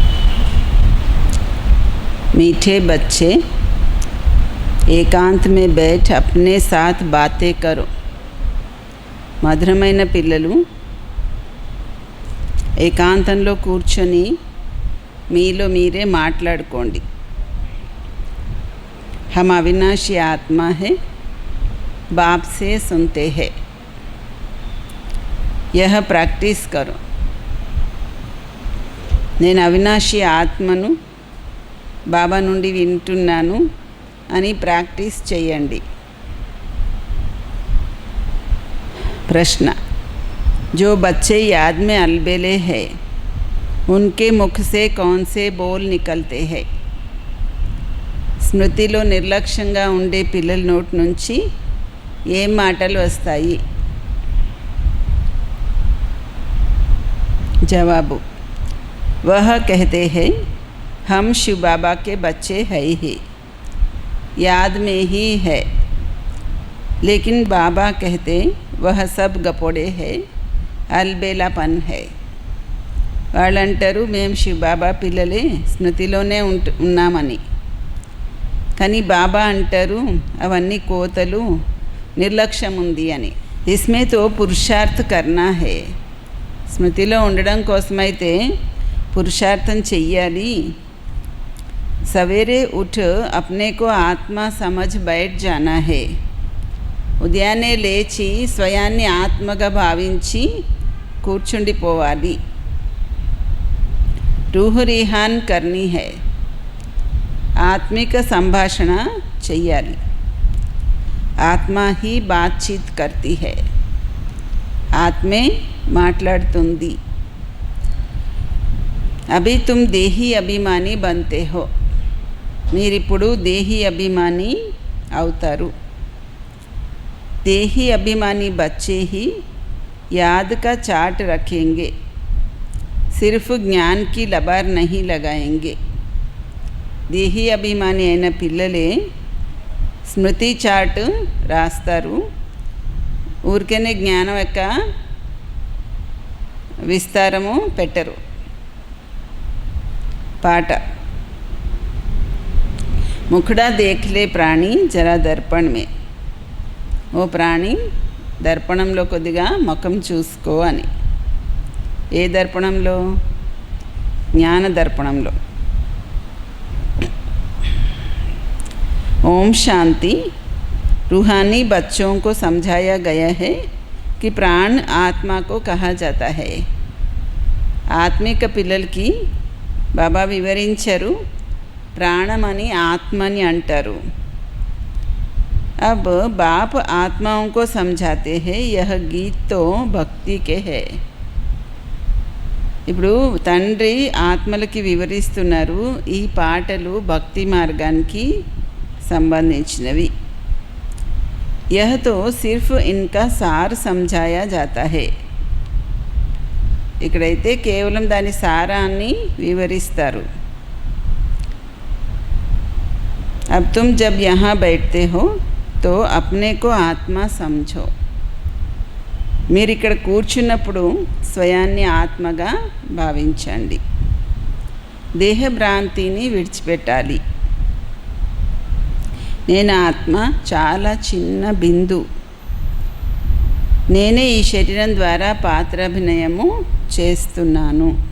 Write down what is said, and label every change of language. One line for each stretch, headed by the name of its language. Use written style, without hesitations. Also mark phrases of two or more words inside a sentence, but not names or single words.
Hindi: मीठे बच्चे, ఏకాంత్ में बैठ अपने साथ बातें करो।
Telugu: మధురమైన పిల్లలు, ఏకాంతంలో కూర్చొని మీలో మీరే మాట్లాడుకోండి।
Hindi: हम अविनाशी आत्मा है, बाप से सुनते हैं। यह प्रैक्टिस करो।
Telugu: నేను అవినాశి ఆత్మను, బాబా నుండి వింటున్నాను అని ప్రాక్టీస్ చేయండి।
Hindi: प्रश्न, जो बच्चे याद में अलबेले हैं उनके मुख से कौन से बोल निकलते हैं?
Telugu: స్మృతిలో నిర్లక్ష్యంగా ఉండే పిల్లల నోటి నుంచి ఏం మాటలు వస్తాయి? జవాబు,
Hindi: वह कहते हैं हम शिव बाबा के बच्चे हैं ही, याद में ही है। लेकिन बाबा कहते वह सब गपोड़े है, अलबेलापन है।
Telugu: వాళ్ళంటారు మేము శివ బాబా పిల్లలే, స్మృతిలోనే ఉన్నామని। కానీ బాబా అంటారు అవన్నీ కోతలు, నిర్లక్ష్యం ఉంది అని।
Hindi: इसमें तो पुरुषार्थ करना है।
Telugu: స్మృతిలో ఉండడం కోసమైతే पुरुषार्थन చెయ్యాలి।
Hindi: सवेरे उठ अपने को आत्मा समझ बैठ जाना है।
Telugu: ఉదయాన్నే లేచి స్వయాన్ని ఆత్మగా భావించి కూర్చుండిపోవాలి।
Hindi: रूह रिहान करनी है।
Telugu: ఆత్మిక సంభాషణ చెయ్యాలి।
Hindi: ఆత్మ ही बातचीत करती है।
Telugu: ఆత్మే మాట్లాడుతుంది।
Hindi: अभी तुम देही अभिमानी बनते हो।
Telugu: మీరిప్పుడు దేహీ అభిమాని అవుతారు।
Hindi: देही अभिमानी बच्चे ही याद का चाट रखेंगे, सिर्फ ज्ञान की लबार नहीं लगाएंगे। देही अभिमानी
Telugu: అయిన పిల్లలే స్మృతి చాట్ రాస్తారు, ఊరికేనే జ్ఞానం యొక్క విస్తారము పెట్టరు।
Hindi: पाठ, मुखड़ा देख ले प्राणी जरा दर्पण में।
Telugu: ఓ ప్రాణి, దర్పణంలో కొద్దిగా ముఖం చూసుకో అని। ఏ దర్పణంలో? జ్ఞాన దర్పణంలో।
Hindi: ओम शांति। रूहानी बच्चों को समझाया गया है कि प्राण आत्मा को कहा जाता है।
Telugu: ఆత్మిక పిల్లలకి బాబా వివరించారు, ప్రాణమని ఆత్మని అంటారు।
Hindi: अब बाप आत्माओं को समझाते हैं यह गीत तो भक्ति के है।
Telugu: ఇప్పుడు తండ్రి ఆత్మలకి వివరిస్తున్నారు, ఈ పాటలు భక్తి మార్గానికి సంబంధించినవి।
Hindi: यह तो सिर्फ इनका सार समझाया जाता है।
Telugu: ఇక్కడైతే కేవలం దాని సారాన్ని వివరిస్తారు।
Hindi: अब तुम जब यहाँ बैठते हो तो अपने को आत्मा समझो।
Telugu: మీరు ఇక్కడ కూర్చున్నప్పుడు స్వయాన్ని ఆత్మగా భావించండి। దేహ భ్రాంతిని విడిచిపెట్టాలి। నేను ఆత్మ చాలా చిన్న బిందు, నేనే ఈ శరీరం ద్వారా పాత్రాభినయము చేస్తున్నాను.